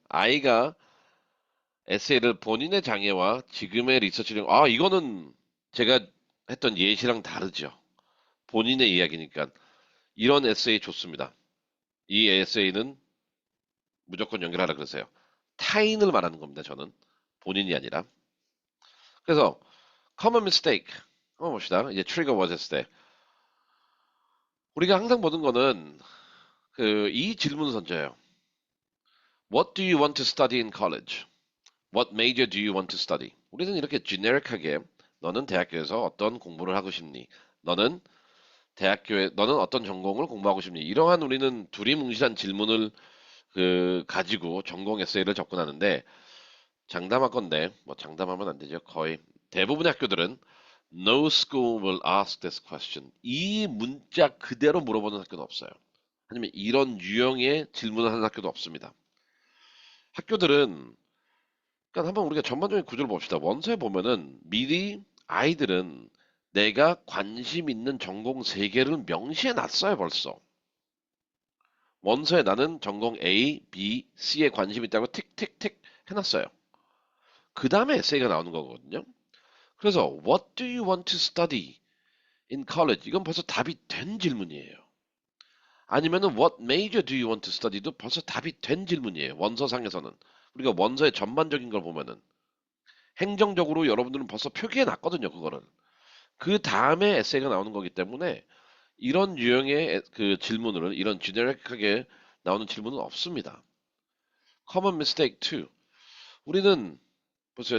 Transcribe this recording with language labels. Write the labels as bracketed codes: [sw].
[ko] 아이가 에세이를 본인의 장애와 지금의 리서치를, 이거는 제가 했던 예시랑 다르죠. 본인의 이야기니까. 이런 에세이 좋습니다. 이 에세이는 무조건 연결하라 그러세요. 타인을 말하는 겁니다, 저는. 본인이 아니라. 그래서, common mistake. 한번 봅시다. 이제 trigger words 했을 때. 우리가 항상 보는 거는, 이 질문 선저예요. [en] What do you want to study in college? What major do you want to study? [ko] 우리는 이렇게 generic하게 너는 대학교에서 어떤 공부를 하고 싶니? 너는 너는 어떤 전공을 공부하고 싶니? 이러한 우리는 두리뭉실한 질문을 가지고 전공 에세이를 접근하는데 장담할 건데 뭐 장담하면 안 되죠. 거의 대부분의 학교들은 [en] No school will ask this question. [ko] 이 문자 그대로 물어보는 학교는 없어요. 아니면 이런 유형의 질문을 하는 학교도 없습니다. 학교들은 그러니까 한번 우리가 전반적인 구조를 봅시다. 원서에 보면은 미리 아이들은 내가 관심 있는 전공 세 개를 명시해 놨어요, 벌써. 원서에 나는 전공 A, B, C에 관심 있다고 틱틱틱 해놨어요. 그 다음에 에세이가 나오는 거거든요. 그래서 [en] What do you want to study in college? [ko] 이건 벌써 답이 된 질문이에요. 아니면은 [en] What major do you want to study도 [ko] 벌써 답이 된 질문이에요. 원서상에서는. 우리가 원서의 전반적인 걸 보면은 행정적으로 여러분들은 벌써 표기해 놨거든요, 그거를. 그 다음에 에세이가 나오는 거기 때문에 이런 유형의 질문을 이런 지네릭하게 나오는 질문은 없습니다. Common mistake 2. 우리는 보세요.